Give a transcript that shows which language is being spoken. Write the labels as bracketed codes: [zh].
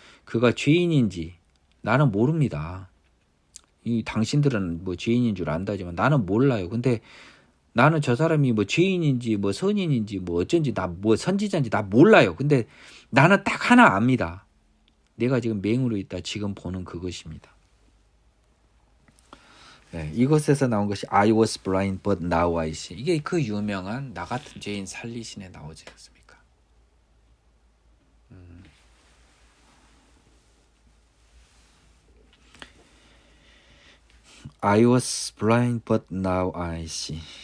[ko] 그가 죄인인지 나는 모릅니다. 당신들은 죄인인 줄 안다지만 나는 몰라요. 근데 나는 저 사람이 죄인인지 선인인지 어쩐지 선지자인지 나 몰라요. 근데 나는 딱 하나 압니다. 내가 지금 맹으로 있다 지금 보는 그것입니다. 네, 이것에서 나온 것이 [en] I was blind but now I see. [ko] 이게 그 유명한 나 같은 죄인 살리신에 나오지 않습니까? [en] I was blind but now I see.